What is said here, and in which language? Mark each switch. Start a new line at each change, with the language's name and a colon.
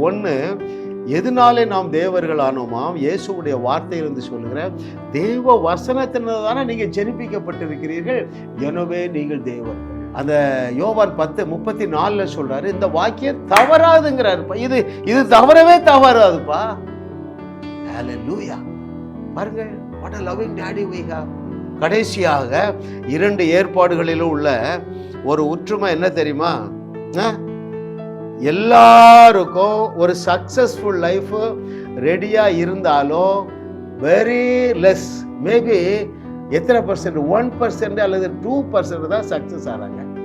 Tamil: 1, எதனாலே நாம் தேவர்கள் ஆனோமாம்? இயேசுடைய வார்த்தையிலிருந்து சொல்லுகிறேன், தேவ வசனத்தினால தானே நீங்க ஜெனிப்பிக்கப்பட்டிருக்கிறீர்கள், எனவே நீங்கள் தேவர்கள். அந்த யோவான் 10:34 சொல்றாரு, இந்த வாக்கியம் தவறாதுங்கிறாரு. இது தவறவே தவறாதுப்பா. ஹல்லேலூயா.
English: பாருங்க, what a loving daddy we have.
Tamil: கடைசியாக 2 ஏற்பாடுகளிலும் உள்ள ஒரு ஒற்றுமை என்ன தெரியுமா? எல்லாருக்கும் ஒரு சக்சஸ்ஃபுல் லைஃப் ரெடியா இருந்தாலும்
English: very less, maybe
Tamil: எத்தனை பர்சன்ட், 1% அல்லது 2% தான் சக்சஸ் ஆறாங்க.